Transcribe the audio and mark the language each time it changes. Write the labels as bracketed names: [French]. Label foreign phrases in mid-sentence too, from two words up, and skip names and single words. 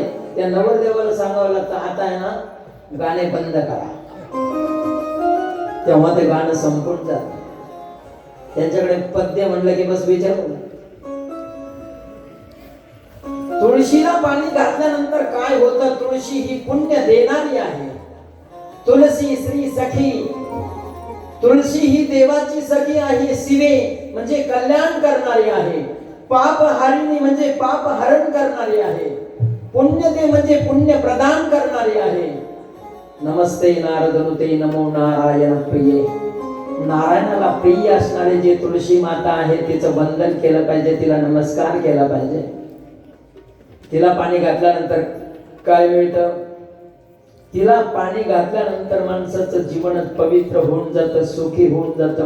[Marathi] त्या नवरदेवाला सांगावं लागतं, आता आहे ना गाणे बंद करा, तेव्हा ते गाणं संपून जात. त्यांच्याकडे पद्य म्हणलं की बस विचार. तुळशीला पाणी घातल्यानंतर काय होतं? तुळशी ही पुण्य देणारी आहे. [Sanskrit] तुलसी श्री सखी, [Marathi] तुळशी ही देवाची सखी आहे. शिवे म्हणजे कल्याण करणारी आहे. पाप हारिणी म्हणजे पाप हरण करणारी आहे. पुण्य दे म्हणजे पुण्य प्रदान करणारी आहे. [Sanskrit] नमस्ते नारदनुते नमो नारायण प्रिये. [Marathi] नारायणाला प्रिय असणारे जे तुळशी माता आहे तिचं वंदन केलं पाहिजे, तिला नमस्कार केला पाहिजे. तिला पाणी घातल्यानंतर काय मिळतं? तिला पाणी घातल्यानंतर माणसाचं जीवन पवित्र होऊन जातं, सुखी होऊन जातं.